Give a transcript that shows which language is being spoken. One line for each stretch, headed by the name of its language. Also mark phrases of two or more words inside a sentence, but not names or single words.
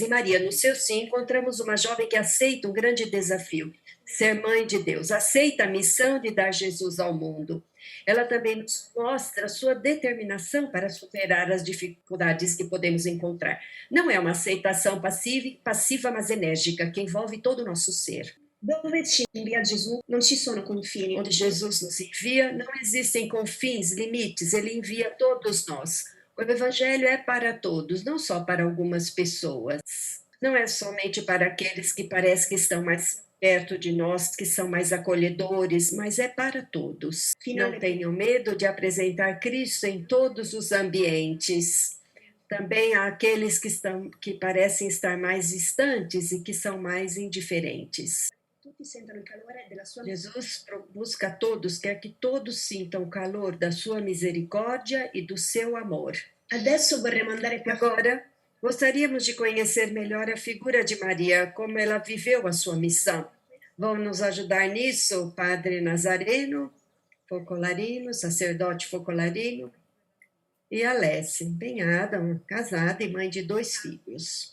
Portuguese: E Maria, no seu sim, encontramos uma jovem que aceita um grande desafio, ser mãe de Deus, aceita a missão de dar Jesus ao mundo. Ela também nos mostra a sua determinação para superar as dificuldades que podemos encontrar. Não é uma aceitação passiva, mas enérgica, que envolve todo o nosso ser.
Italian: Dove ci invia Gesù non ci sono confini.
Portuguese: Onde Jesus nos envia, não existem confins, limites, ele envia todos nós. O Evangelho é para todos, não só para algumas pessoas. Não é somente para aqueles que parece que estão mais perto de nós, que são mais acolhedores, mas é para todos. Não tenham medo de apresentar Cristo em todos os ambientes. Também há aqueles que parecem estar mais distantes e que são mais indiferentes.
Italian: Tutti sentono il calore della sua
Portuguese: Jesus busca todos, quer que todos sintam o calor da sua misericórdia e do seu amor.
Italian: Adesso vorremmo andare più a
Portuguese: Agora, gostaríamos de conhecer melhor a figura de Maria, como ela viveu a sua missão. Vão nos ajudar nisso o padre Nazareno, focolarino, sacerdote focolarino, e Alessia Empenhada, casada e mãe de 2 filhos.